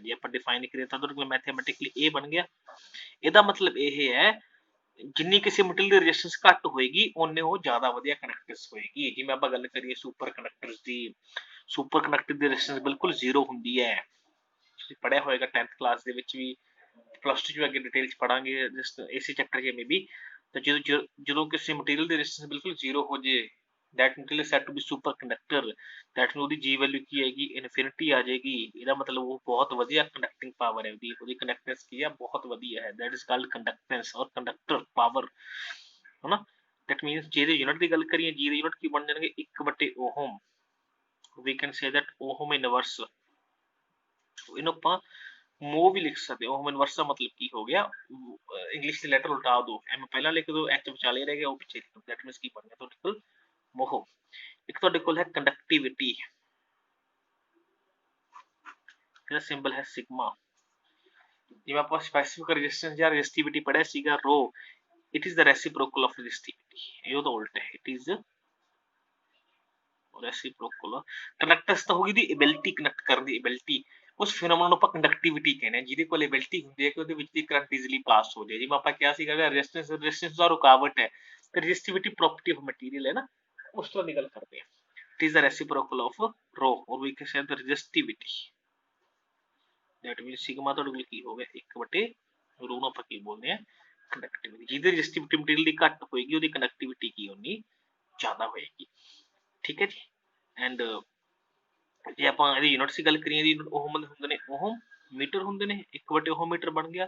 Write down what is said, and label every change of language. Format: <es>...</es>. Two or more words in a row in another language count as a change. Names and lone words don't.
<pa>ਜੇ ਆਪਾਂ ਡਿਫਾਈਨ ਕਰੀਏ ਤਾਂ ਤੁਹਾਡੇ ਕੋਲ ਮੈਥਮੈਟਿਕਲੀ ਇਹ ਬਣ ਗਿਆ। ਇਹਦਾ ਮਤਲਬ ਇਹ ਹੈ ਜਿੰਨੀ ਕਿਸੇ ਮਟੀਰੀਅਲ ਦੀ ਰੈਜ਼ਿਸਟੈਂਸ ਘੱਟ ਹੋਏਗੀ ਉਹਨੇ ਉਹ ਜ਼ਿਆਦਾ ਵਧੀਆ ਕੰਡਕਟੈਂਸ ਹੋਏਗੀ। ਜਿਵੇਂ ਆਪਾਂ ਗੱਲ ਕਰੀਏ</pa> <en>super conductors</en> <pa>ਦੀ,</pa> <en>super conductor</en> <pa>ਦੀ ਰੈਜ਼ਿਸਟੈਂਸ ਬਿਲਕੁਲ ਜ਼ੀਰੋ ਹੁੰਦੀ ਹੈ। ਤੁਸੀਂ ਪੜ੍ਹਿਆ ਹੋਏਗਾ 10th ਕਲਾਸ ਦੇ ਵਿੱਚ ਵੀ, ਪਲੱਸ 2 ਚ ਅੱਗੇ ਡਿਟੇਲ ਚ ਪੜਾਂਗੇ ਇਸੇ ਚੈਪਟਰ ਚ ਵੀ। ਤਾਂ ਜਦੋਂ ਕਿਸੇ ਮਟੀਰੀਅਲ ਦੀ ਰੈਜ਼ਿਸਟੈਂਸ ਬਿਲਕੁਲ ਜ਼ੀਰੋ ਹੋ ਜੇ</pa> <en>that material is said to be superconductor,</en> <pa>that ਉਹਦੀ G ਵੈਲਿਊ ਕੀ ਆਏਗੀ ਇਨਫਿਨਿਟੀ ਆ ਜਾਏਗੀ। ਇਹਦਾ ਮਤਲਬ ਉਹ ਬਹੁਤ ਵਧੀਆ</pa> <en>conducting power</en> <pa>ਹੈ, ਉਹਦੀ ਕੰਡਕਟੈਂਸ ਕੀ ਹੈ ਬਹੁਤ ਵਧੀਆ ਹੈ।</pa> <en>that is called conductance or conductor power, ਹਨਾ। that means</en> <pa>ਜੇ ਦੀ ਯੂਨਿਟ ਦੀ ਗੱਲ ਕਰੀਏ G ਦੀ ਯੂਨਿਟ ਕੀ ਬਣ ਜਾਣਗੇ 1/ओहम,</pa> <en>we can say that ohm inverse.</en> <pa>ਇਹਨੂੰ ਆਪਾਂ ਮੋ ਵੀ ਲਿਖ ਸਕਦੇ ਹੋ।</pa> <en>ohm inverse</en> <pa>ਦਾ ਮਤਲਬ ਕੀ ਹੋ ਗਿਆ, ਇੰਗਲਿਸ਼ ਦੇ ਲੈਟਰ ਉਲਟਾ ਦੋ, ਐਮ ਪਹਿਲਾਂ ਲਿਖ ਦੋ ਐਚ ਵਿਚਾਲੇ ਰਹਿ ਗਿਆ ਉਹ ਪਿੱਛੇ ਲਿਖ ਦੋ।</pa> <en>that means</en> <pa>ਕੀ ਬਣ ਗਿਆ ਤੁਹਾਡੇ ਕੋਲ ਮੋਹ। ਇੱਕ ਤੁਹਾਡੇ ਕੋਲ ਹੈ ਕੰਡਕਟਿਵਿਟੀ, ਇਹਦਾ ਸਿੰਬਲ ਹੈ ਸਿਗਮਾ। ਜਿਵੇਂ ਆਪਾਂ</pa> <en>specific resistance</en> <pa>ਜਾਂ ਰੈਜ਼ਿਸਟਿਵਿਟੀ ਪੜਿਆ ਸੀਗਾ ਰੋ,</pa> <en>it is the reciprocal of resistivity.</en> <pa>ਇਹ ਉਹਦਾ ਉਲਟ ਹੈ,</pa> <en>it is reciprocal.</en> <pa>ਕੰਡਕਟੈਂਸ ਤਾਂ ਹੋਗੀ ਦੀ ਐਬਿਲਿਟੀ ਕਨੈਕਟ ਕਰਨ ਦੀ ਐਬਿਲਿਟੀ, ਉਸ ਫੀਨੋਮੀਨਨ ਨੂੰ ਆਪਾਂ ਕੰਡਕਟਿਵਿਟੀ ਕਹਿੰਦੇ ਹਾਂ ਜਿਹਦੇ ਕੋਲ ਐਬਿਲਿਟੀ ਹੁੰਦੀ ਹੈ ਕਿ ਉਹਦੇ ਵਿੱਚ ਦੀ</pa> <en>current easily pass</en> <pa>ਹੋ ਜਾਏ। ਜਿਵੇਂ ਆਪਾਂ ਕਿਹਾ ਸੀਗਾ ਰੈਜ਼ਿਸਟੈਂਸ ਦਾ ਰੁਕਾਵਟ ਹੈ ਤੇ ਰੈਜ਼ਿਸਟਿਵਿਟੀ</pa> <en>property of material</en> <pa>ਹੈ ਨਾ, ਉਸ ਤੋਂ ਨਿਕਲ ਕਰਦੇ ਹਾਂ।</pa> <en>it is the reciprocal of rho or we can say the resistivity. that means</en> <pa>ਸਿਗਮਾ ਤੁਹਾਡੇ ਕੋਲ ਕੀ ਹੋ ਗਿਆ 1/ρ ਨੂੰ ਆਪਾਂ ਕੀ ਬੋਲਦੇ ਹਾਂ ਕੰਡਕਟਿਵਿਟੀ। ਜਿਹਦੀ ਰੈਜ਼ਿਸਟਿਵਿਟੀ ਮਟੀਰੀਅਲ ਦੀ ਘੱਟ ਹੋਏਗੀ ਉਹਦੀ ਕੰਡਕਟਿਵਿਟੀ ਕੀ ਹੋਣੀ ਜ਼ਿਆਦਾ ਹੋਏਗੀ। ਠੀਕ ਹੈ ਜੀ। ਐਂਡ ਜੇ ਆਪਾਂ ਇਹਦੀ ਯੂਨਿਟਸ ਦੀ ਗੱਲ ਕਰੀਏ, ਇਹਦੀ ਓਹਮ ਹੁੰਦੇ ਨੇ,</pa> <en>ohm meter</en> <pa>ਹੁੰਦੇ ਨੇ, 1/</pa> <en>ohm meter</en> <pa>ਬਣ ਗਿਆ।</pa>